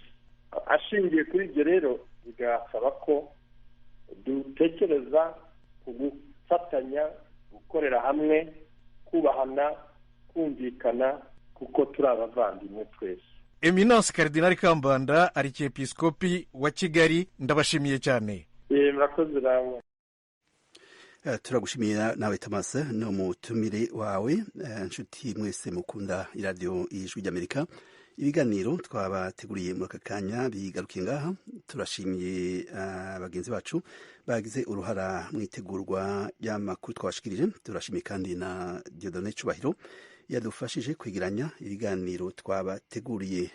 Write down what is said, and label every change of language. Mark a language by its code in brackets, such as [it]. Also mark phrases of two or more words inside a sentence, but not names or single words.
[rw] Ashingiye kuri ibyo rero, bigasaba ko dutekereza ku gufatanya, gukorera hamwe, kubahana, kumvikana, kuko turi abavandimwe twese. Eminence Karidinali Kambanda, Arikiepiskopi wa Kigali, ndabashimiye cyane. Murakoze namwe. Turagushimira nawe Thomas, no mutumire wawe. [rn] Nshuti mwese mukunda iradiyo y'Ijwi ry'Amerika, ibiganiro twabateguriye muri aka kanya bigarukiye ngaha. Turashimiye bagenzi bacu bagize uruhara mu itegurwa ry'amakuru twabashikirije. Turashimiye kandi na Dieudonné Cubahiro yadufashije kwegeranya ibiganiro twabateguriye.